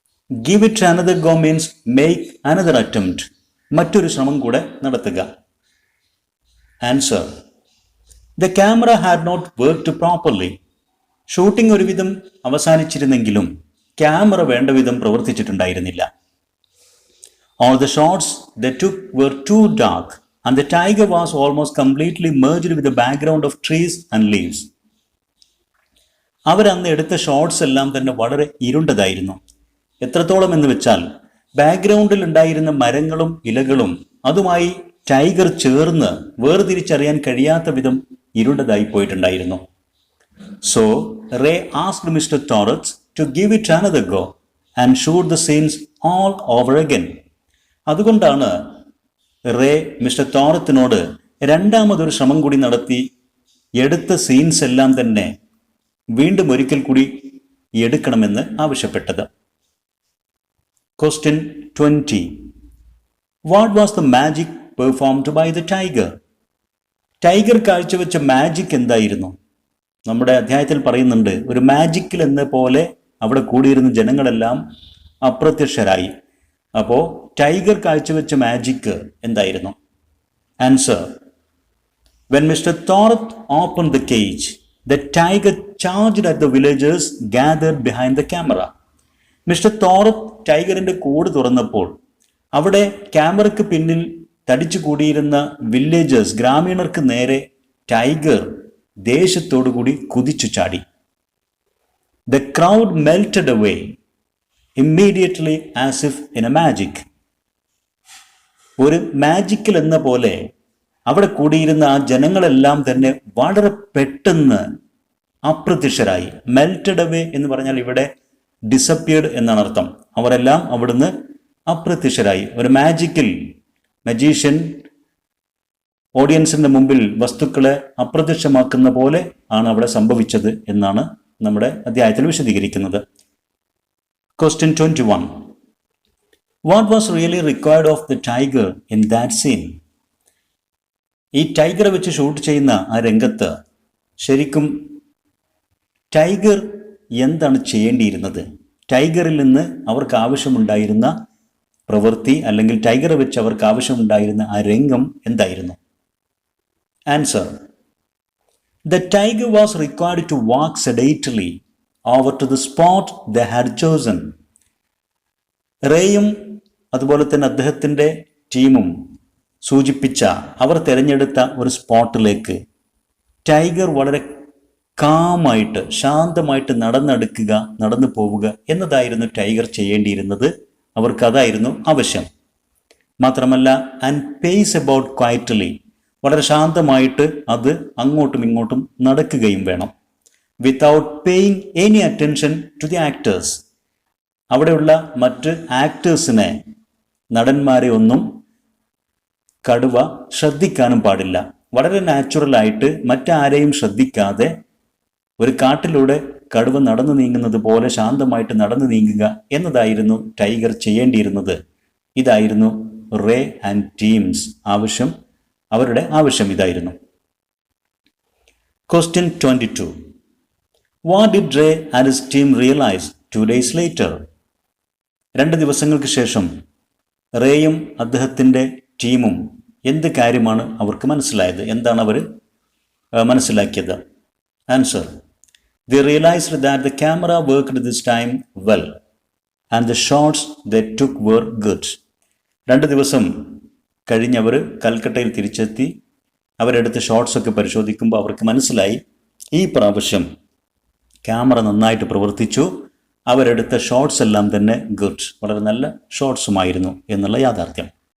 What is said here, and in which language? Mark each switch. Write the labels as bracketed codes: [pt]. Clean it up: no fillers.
[en] give it another go means make another attempt, [ml] മറ്റൊരു ശ്രമം കൂടെ നടത്തുക. [en] Answer: the camera had not worked properly. [ml] Shooting ഒരുവിധം അവസാനിച്ചിരുന്നെങ്കിലും camera വേണ്ട വിധം പ്രവർത്തിച്ചിട്ടുണ്ടായിരുന്നില്ല. [en] All the shots they took were too dark and the tiger was almost completely merged with the background of trees and leaves. [ml] അവരന്ന് എടുത്ത shots എല്ലാം തന്നെ വളരെ ഇരുണ്ടതായിരുന്നു. എത്രത്തോളം എന്ന് വെച്ചാൽ ബാക്ക്ഗ്രൗണ്ടിൽ ഉണ്ടായിരുന്ന മരങ്ങളും ഇലകളും അതുമായി ടൈഗർ ചേർന്ന് വേർതിരിച്ചറിയാൻ കഴിയാത്ത വിധം ഇരുണ്ടതായി പോയിട്ടുണ്ടായിരുന്നു. [en] So Ray asked mister Thorat to give it another go and shoot the scenes all over again. [ml] അതുകൊണ്ടാണ് റേ മിസ്റ്റർ ടോറത്തിനോട് രണ്ടാമതൊരു ശ്രമം കൂടി നടത്തി എടുത്ത സീൻസ് എല്ലാം തന്നെ വീണ്ടും ഒരിക്കൽ കൂടി എടുക്കണമെന്ന് ആവശ്യപ്പെട്ടത്. [en] Question 20. What was the magic performed by the tiger? [ml] Tiger കാഴ്ചവെച്ച മാജിക് എന്തായിരുന്നു? നമ്മുടെ അധ്യായത്തിൽ പറയുന്നുണ്ട്, ഒരു മാജിക്കിൽ എന്ന പോലെ അവിടെ കൂടിയിരുന്ന ജനങ്ങളെല്ലാം അപ്രത്യക്ഷരായി. അപ്പോൾ ടൈഗർ കാഴ്ചവെച്ച മാജിക് എന്തായിരുന്നു? [en] Answer: when Mr. Thorat opened the cage, the tiger charged at the villagers gathered behind the camera. [ml] Mister Thorat ടൈഗറിന്റെ കൂട് തുറന്നപ്പോൾ അവിടെ ക്യാമറയ്ക്ക് പിന്നിൽ തടിച്ചു കൂടിയിരുന്ന വില്ലേജേഴ്സ്, ഗ്രാമീണർക്ക് നേരെ ടൈഗർ ദേഷ്യത്തോടു കൂടി കുതിച്ചു ചാടി. [en] The crowd melted away immediately as if in a magic. [ml] ഒരു മാജിക്കിൽ എന്ന പോലെ അവിടെ കൂടിയിരുന്ന ആ ജനങ്ങളെല്ലാം തന്നെ വളരെ പെട്ടെന്ന് അപ്രത്യക്ഷരായി. മെൽറ്റഡ് അവേ എന്ന് പറഞ്ഞാൽ ഇവിടെ ഡിസപ്പിയർഡ് എന്നാണ് അർത്ഥം. അവരെല്ലാം അവിടുന്ന് അപ്രത്യക്ഷരായി. ഒരു മജീഷ്യൻ ഓഡിയൻസിന്റെ മുമ്പിൽ വസ്തുക്കളെ അപ്രത്യക്ഷമാക്കുന്ന പോലെ ആണ് അവിടെ സംഭവിച്ചത് എന്നാണ് നമ്മുടെ അധ്യായത്തിൽ വിശദീകരിക്കുന്നത്. [en] Question 21. What was really required of the tiger in that scene? [ml] ഈ ടൈഗറെ വെച്ച് ഷൂട്ട് ചെയ്യുന്ന ആ രംഗത്ത് ശരിക്കും ടൈഗർ എന്താണ് ചെയ്യേണ്ടിയിരുന്നത്? ടൈഗറിൽ നിന്ന് അവർക്ക് ആവശ്യമുണ്ടായിരുന്ന പ്രവൃത്തി, അല്ലെങ്കിൽ ടൈഗറെ വെച്ച് അവർക്ക് ആവശ്യമുണ്ടായിരുന്ന ആ രംഗം എന്തായിരുന്നു? [en] Answer: The tiger was required to walk sedately over to the spot they had chosen. [ml] റേയും അതുപോലെ തന്നെ അദ്ദേഹത്തിൻ്റെ ടീമും സൂചിപ്പിച്ച, അവർ തിരഞ്ഞെടുത്ത ഒരു സ്പോട്ടിലേക്ക് ടൈഗർ വളരെ കാമായിട്ട്, ശാന്തമായിട്ട് നടന്നു പോവുക എന്നതായിരുന്നു ടൈഗർ ചെയ്യേണ്ടിയിരുന്നത്. അവർക്കതായിരുന്നു ആവശ്യം. മാത്രമല്ല, [en] and pace about quietly, [ml] വളരെ ശാന്തമായിട്ട് അത് അങ്ങോട്ടും ഇങ്ങോട്ടും നടക്കുകയും വേണം. [en] without paying any attention to the actors, [ml] അവിടെയുള്ള മറ്റ് ആക്ടേഴ്സിനെ, നടന്മാരെ ഒന്നും കടുവ ശ്രദ്ധിക്കാനും പാടില്ല. വളരെ നാച്ചുറലായിട്ട് മറ്റാരെയും ശ്രദ്ധിക്കാതെ ഒരു കാട്ടിലൂടെ കടുവ നടന്നു നീങ്ങുന്നത് പോലെ ശാന്തമായിട്ട് നടന്നു നീങ്ങുക എന്നതായിരുന്നു ടൈഗർ ചെയ്യേണ്ടിയിരുന്നത്. ഇതായിരുന്നു റേ ആൻഡ് ടീംസ് ആവശ്യം, അവരുടെ ആവശ്യം ഇതായിരുന്നു. [en] Question 22. What did Ray and his team realize 2 days later? [ml] 2 ദിവസങ്ങൾക്ക് ശേഷം റേയും അദ്ദേഹത്തിൻ്റെ ടീമും എന്ത് കാര്യമാണ് അവർക്ക് മനസ്സിലായത്? എന്താണ് അവർ മനസ്സിലാക്കിയത്? [en] Answer: They realized that the camera worked this time well and the shots they took were good. [ml] 2 ദിവസം കഴിഞ്ഞവർ കൽക്കട്ടയിൽ തിരിച്ചെത്തി. അവരെടുത്ത ഷോട്ട്സൊക്കെ പരിശോധിക്കുമ്പോൾ അവർക്ക് മനസ്സിലായി ഈ പ്രാവശ്യം ക്യാമറ നന്നായിട്ട് പ്രവർത്തിച്ചു. അവരെടുത്ത ഷോട്ട്സ് എല്ലാം തന്നെ ഗുഡ്, വളരെ നല്ല ഷോട്ട്സുമായിരുന്നു എന്നുള്ള യാഥാർത്ഥ്യം.